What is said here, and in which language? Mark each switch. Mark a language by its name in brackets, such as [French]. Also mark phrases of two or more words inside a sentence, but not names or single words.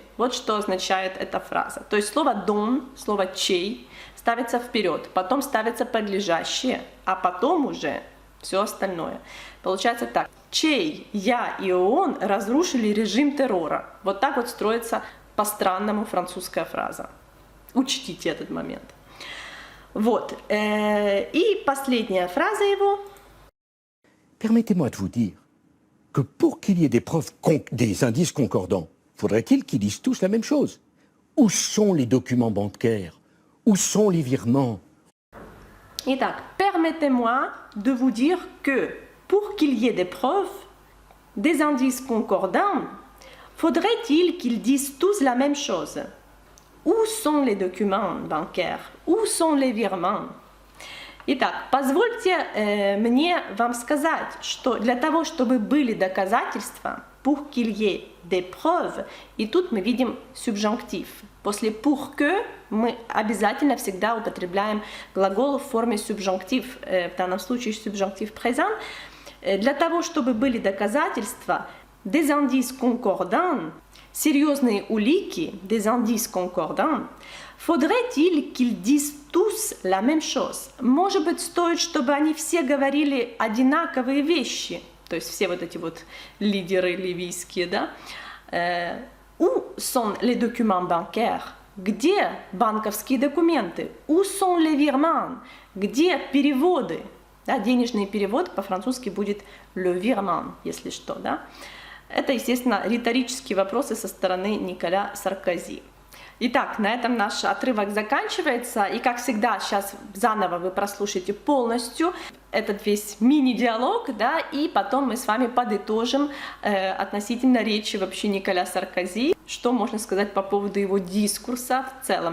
[Russian] Вот что означает эта фраза. То есть слово «дон», слово «чей» ставится вперед, потом ставится подлежащее, а потом уже все остальное. Получается так. Чей, я и ООН разрушили режим террора. Вот так вот строится по-странному французская фраза. Учтите этот момент. Вот. И последняя фраза его. [French] Permettez-moi de vous dire que pour qu'il y ait des preuves, des indices concordants, faudrait-il qu'ils disent tous la même chose? Où sont les documents bancaires? Où sont les virements? Итак, permettez-moi de vous dire que pour qu'il y ait des preuves, des indices concordants, faudrait-il qu'ils disent tous la même chose? Où sont les documents банкер? Où sont les virements? [Russian] Итак, позвольте мне вам сказать, что для того, чтобы были доказательства, [French] pour qu'il y ait des preuves, [Russian] и тут мы видим субжанктив. После [French] pour que [Russian] мы обязательно всегда употребляем глагол в форме субжанктив, в данном случае [French] subjonctif présent. [Russian] Для того, чтобы были доказательства, [French] des indices concordants, [Russian] серьезные улики, [French] des indices concordants, faudrait-il qu'ils disent tous la même chose? [Russian] Может быть, стоит, чтобы они все говорили одинаковые вещи, то есть все вот эти вот лидеры ливийские, да? [French] Où sont les documents bancaires? [Russian] Где банковские документы? [French] Où sont les virements? [Russian] Где переводы? Да, денежный перевод по-французски будет [French] le virement, [Russian] если что, да? Это, естественно, риторические вопросы со стороны Николя Саркози. Итак, на этом наш отрывок заканчивается, и как всегда, сейчас заново вы прослушаете полностью этот весь мини-диалог, да, и потом мы с вами подытожим относительно речи вообще Николя Саркози, что можно сказать по поводу его дискурса в целом.